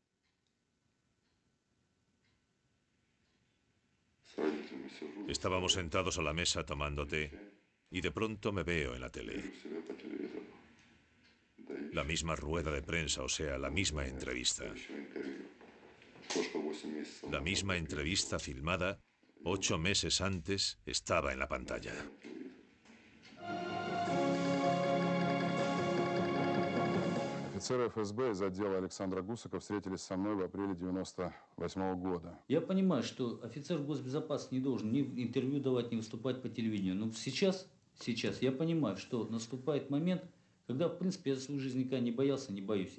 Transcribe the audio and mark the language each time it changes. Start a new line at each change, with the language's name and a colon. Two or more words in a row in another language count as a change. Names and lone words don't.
Spanish: Estábamos sentados a la mesa tomando té y de pronto me veo en la tele. La misma rueda de prensa, o sea, la misma entrevista. La misma entrevista filmada 8 meses antes estaba en la pantalla.
Russian: Офицеры ФСБ из отдела Александра Гусака встретились со мной в апреле 1998 года. Я понимаю, что офицер госбезопасности не должен ни интервью давать, ни выступать по телевидению. Но сейчас я понимаю, что наступает момент, когда, в принципе, я за свою жизнь никогда не боялся, не боюсь.